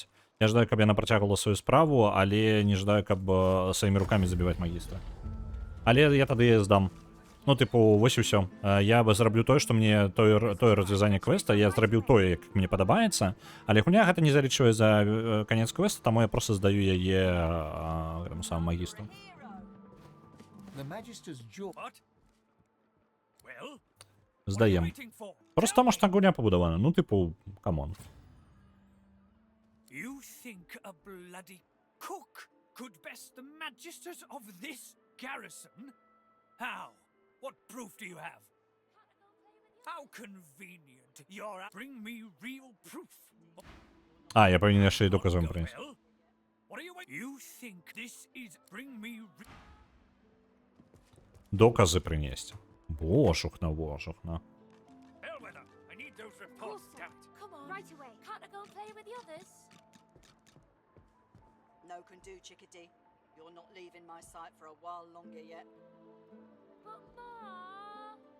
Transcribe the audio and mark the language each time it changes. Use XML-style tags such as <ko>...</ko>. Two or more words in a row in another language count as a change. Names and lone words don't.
<be>Я жадаю, каб яна працягвала сваю справу, але не жадаю, каб сваімі рукамі забіваць магістра. Але я тады здам. Ну, тыпу, вось і ўсё. Я зраблю тое, што мне тое развязанне квеста, я зрабіў тое, як мне падабаецца, але хуйня гэта не залічвае за канец квеста, таму я проста здаю яе гэтаму самому магістру.</be> <en>The Magister's jaw. What? Well,</en> <be>Здаем. Просто таму, што гуня пабудавана. Ну, тыпу, камон.</be> <en>You think a bloody cook could best the magisters of this garrison? How? What proof do you have? How convenient. You're... Bring me real proof.</en> <be>А, я павінен яшчэ і доказам</be> <en>Go,</en> <be>прынесці.</be> <en>well. What are you... You think this is... Bring me...</en> <be>Доказы прынесці. Божухна, божухна.</be> <en>Bellwether, I need those reports, damn it. Come on. Right away. Can't I go and play with the others? No can do, Chickadee. You're not leaving my sight for a while longer yet. But, Ma...</en>